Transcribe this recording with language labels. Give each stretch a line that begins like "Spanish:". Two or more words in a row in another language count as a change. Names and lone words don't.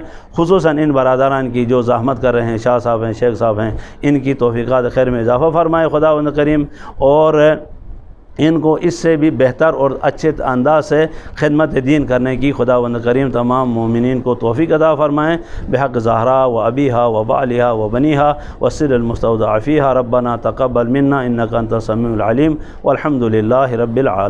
Urdu: خصوصاً ان برادران کی جو زحمت کر رہے ہیں, شاہ صاحب ہیں, شیخ صاحب ہیں, ان کی توفیقات خیر میں اضافہ فرمائے خداوند کریم, اور ان کو اس سے بھی بہتر اور اچھے انداز سے خدمت دین کرنے کی خداوند کریم تمام مومنین کو توفیق عطا فرمائیں.
Arabic: بحق زہرا و ابیہا و بالہا و بنیہا والسر المستودع فیہا. ربنا تقبل منا انک انت السمیع العلیم والحمد للہ رب العالمین.